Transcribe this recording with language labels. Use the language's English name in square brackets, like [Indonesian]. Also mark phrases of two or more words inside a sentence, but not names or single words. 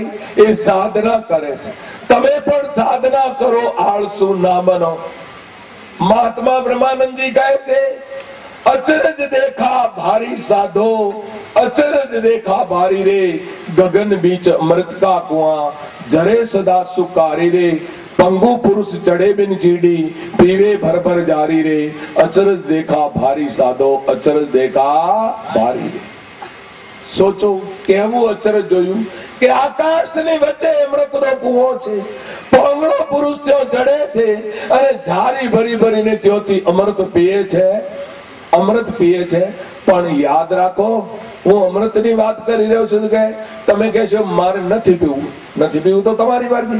[Gujarati] એ સાધના કરે છે. તમે પણ સાધના કરો, આળસુ ના બનો. મહાત્મા બ્રહ્માનંદજી કહે છે [Hindi] अचरज देखा भारी साधो, अचरज देखा भारी रे, गगन बीच अमृत का कुआ, जरे सदा सुकारी रे, पंगु पुरुष चढ़े बिन चीड़ी, पीवे भर भर जारी रे, अचरज देखा भारी साधो, अचरज देखा भारी रे. [Gujarati] सोचो કેવું અચરજ જોયું કે આકાશની વચ્ચે અમૃતનો કુવો છે, પાંગળો પુરુષ ત્યાં ચડે છે અને ઝારી ભરી ભરીને ત્યાંથી અમૃત પીએ છે, અમૃત પીએ છે. પણ યાદ રાખો, હું અમૃતની વાત કરી રહ્યો છું કે તમે કહેશો મારે નથી પીવું તો તમારી મરજી.